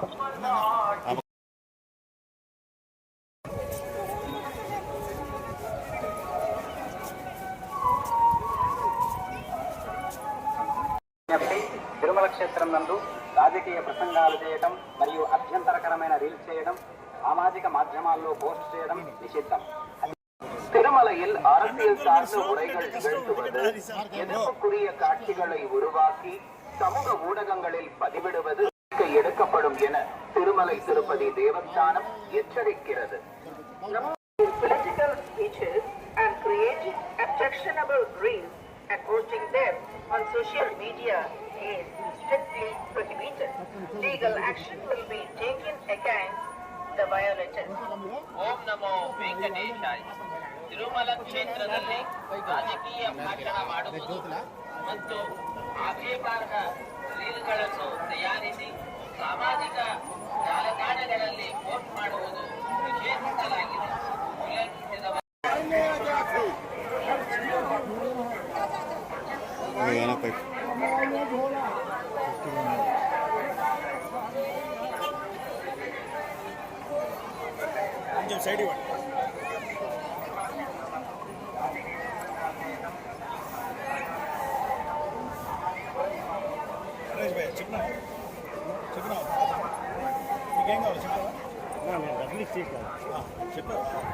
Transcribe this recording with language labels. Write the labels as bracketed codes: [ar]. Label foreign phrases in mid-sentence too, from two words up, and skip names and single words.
[te] తిరుమల క్షేత్రం నందు రాజకీయ ప్రసంగాలు చేయడం మరియు అభ్యంతరకరమైన రీల్స్ చేయడం, సామాజిక మాధ్యమాల్లో పోస్ట్ చేయడం నిషిద్ధం. [ta] திருமலையில் அரசியல் சார்ந்த உரைகள் நிகழ்த்துவது, எதிர்ப்புக்குரிய காட்சிகளை உருவாக்கி சமூக ஊடகங்களில் பதிவிடுவது எடுக்கப்படும் என திருமலை திருப்பதி தேவஸ்தானம் எச்சரிக்கிறது. [en] Political speeches and creating objectionable reels and posting them on social media is strictly prohibited. Legal action will be taken against the violators. [kn] ಓಂ ನಮೋ ವೆಂಕಟೇಶಾಯ. ತಿರುಮಲ ಕ್ಷೇತ್ರದಲ್ಲಿ ರಾಜಕೀಯ ಭಾಷಣ ಮಾಡುವುದು ಮತ್ತು ಆಕ್ಷೇಪಾರ್ಹ ರೀಲ್ಗಳನ್ನು ತಯಾರಿಸಿ ಸಾಮಾಜಿಕ ಜಾಲತಾಣಗಳಲ್ಲಿ ಪೋಸ್ಟ್ ಮಾಡುವುದು ನಿಷೇಧಿಸಲಾಗಿದೆ. ಉಲ್ಲಂಘಿಸಿದವರು [te] సైడ్ ఇవ్వండి. చెప్పినా నీకేం కావాలి చెప్పావా? చెప్పావా?